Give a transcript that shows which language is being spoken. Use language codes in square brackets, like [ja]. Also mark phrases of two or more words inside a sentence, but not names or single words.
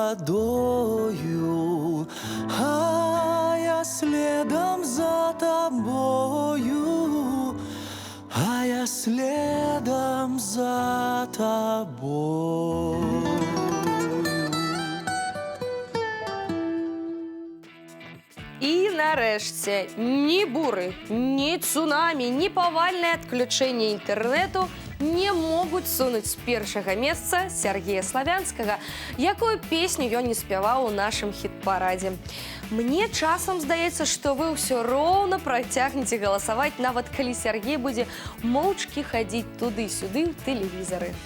[ru] водою, а я следом за тобою, а я следом за тобою. [be] І нарешті ні бури, ні цунамі, ні повальне відключення інтернету не могуць сунуць з першага месца Сергея Славянскага, якую песню ён не спяваў у нашым хіт-парадзе. Мне часам здаецца, што вы ўсё роўна працягнеце галасаваць, нават калі Сергей будзе моўчкі хадзіць туды-сюды ў тэлевізары.